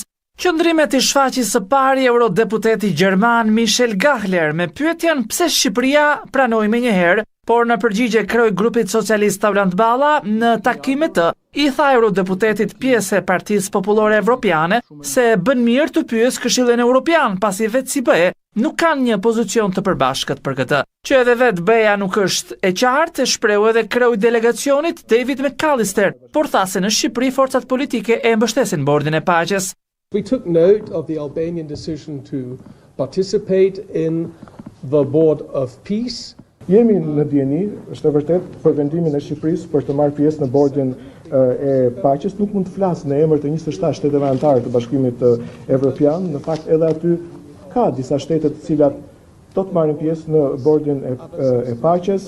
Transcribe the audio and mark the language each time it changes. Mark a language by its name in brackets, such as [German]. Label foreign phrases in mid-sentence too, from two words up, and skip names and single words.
[Albanian] Qëndrimet i shfaqi së pari eurodeputeti gjerman Michel Gahler me pyetjen pse Shqipëria pranoi menjëherë, por në përgjigje kreu i grupit socialist Taulant Balla në takimet të i tha eurodeputetit pjesë e Partisë Popullore Evropiane se bën mirë të pyes Këshillin Evropian, pasi vetë si BE nuk kanë një pozicion të përbashkët për këtë. Që edhe vetë BE-ja nuk është e qartë, e shprehu edhe kreu i delegacionit David McAllister, por tha se në Shqipëri forcat politike e mbështesin Bordin e Paqes. [English] We took note of the Albanian decision to participate in the Board of Peace. [Albanian] Jemi në dieni, është e vërtet, për vendimin e Shqipërisë për të marrë pjesë në Bordin e Paqes. Nuk mund të flas në emër të 27 shteteve anëtare të Bashkimit Evropian. Në fakt edhe aty ka disa shtete të cilat do të marrin pjesë në Bordin e Paqes.